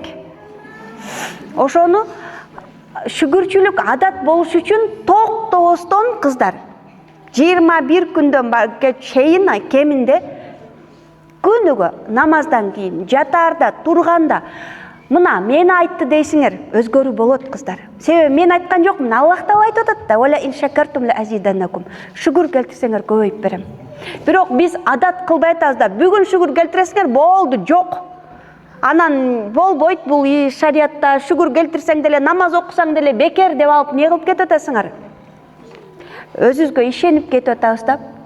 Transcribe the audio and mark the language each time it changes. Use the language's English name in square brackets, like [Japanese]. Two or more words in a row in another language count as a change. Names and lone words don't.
[Kyrgyz] Ошону шүгүрчүлүк адат болуш үчүн токтобостон, кыздар, 21 күндөн чейин кеминде күнүгө намаздан кийин, жатаарда, турганда, мына мени айтты дейсиңер, өзгөрүү болот, кыздар. Себеби мен айткан жокмун, Аллах Таала айтып атат да: [Arabic] "ولئن شكرتم لأزيدنكم." [Kyrgyz] Шүгүр келтирсеңер көбөйүп берем. Бирок биз адат кылбай атабыз да, бүгүн шүгүр келтиресиңер, болду, жок. Анан болбойт, бул шариатта шүгүр келтирсең деле, намаз окусаң деле бекер деп алып не кылып кетип атасыңар? Өзүбүзгө ишенип кетип атабыз да.